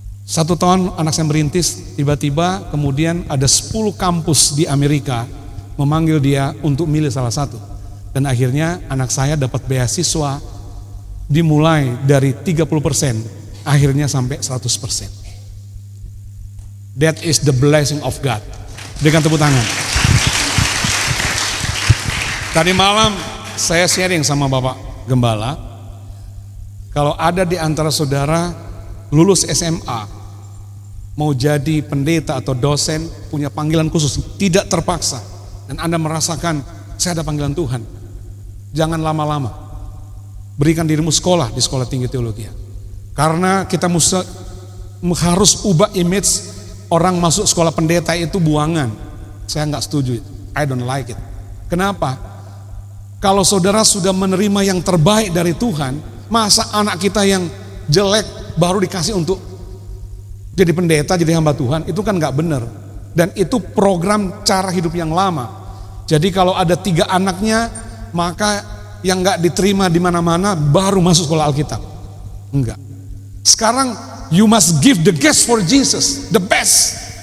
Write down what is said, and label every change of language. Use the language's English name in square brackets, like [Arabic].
[Indonesian] 1 tahun anak saya merintis, tiba-tiba kemudian ada 10 kampus di Amerika memanggil dia untuk milih salah satu. Dan akhirnya anak saya dapat beasiswa dimulai dari 30%, akhirnya sampai 100%. [English] That is the blessing of God. [Indonesian] Dengan tepuk tangan. Tadi malam saya sharing sama Bapak Gembala, kalau ada di antara saudara lulus SMA, mau jadi pendeta atau dosen, punya panggilan khusus, tidak terpaksa, dan Anda merasakan saya ada panggilan Tuhan, jangan lama-lama, berikan dirimu sekolah di sekolah tinggi teologi. Karena kita harus ubah image orang masuk sekolah pendeta itu buangan. Saya nggak setuju, [English] I don't like it. [Indonesian] Kenapa? Kalau saudara sudah menerima yang terbaik dari Tuhan, masa anak kita yang jelek baru dikasih untuk jadi pendeta, jadi hamba Tuhan? Itu kan nggak benar. Dan itu program cara hidup yang lama. Jadi kalau ada 3 anaknya, maka yang nggak diterima di mana-mana baru masuk sekolah Alkitab. Enggak. [English] Sekarang you must give the best for Jesus, the best.